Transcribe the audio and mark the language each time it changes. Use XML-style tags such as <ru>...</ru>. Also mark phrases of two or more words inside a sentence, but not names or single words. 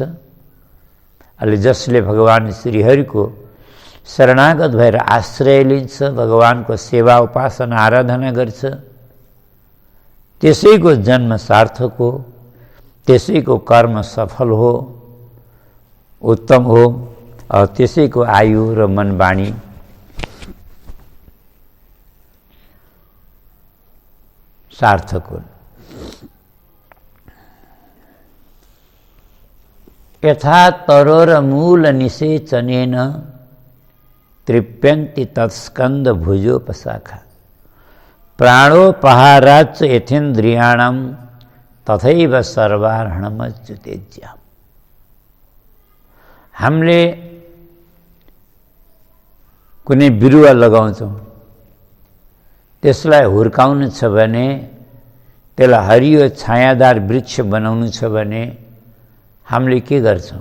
<ne>अहिले जसले भगवान श्रीहरिको शरणागत भएर आश्रय लिन्छ, भगवानको सेवा उपासना आराधना गर्छ, त्यसैको जन्म सार्थक हो, त्यसैको कर्म सफल हो, उत्तम हो, और त्यसैको आयु र मन वाणी सार्थक हुन्।</ne> <sa>यथा तरोर मूल निषेचनेन तृप्यन्ति तत्स्कंद भुजोपशाखा प्राणोपहाराच्च यथेन्द्रियाणां तथैव सर्वार्हणमच्युतेज्य।</sa> <ne>हामीले कुनै बिरुवा लगाउँछौँ, त्यसलाई हुर्काउनु छ भने, त्यसलाई हरियो छायादार वृक्ष बनाउनु छ भने हामीले के गर्छौँ?</ne>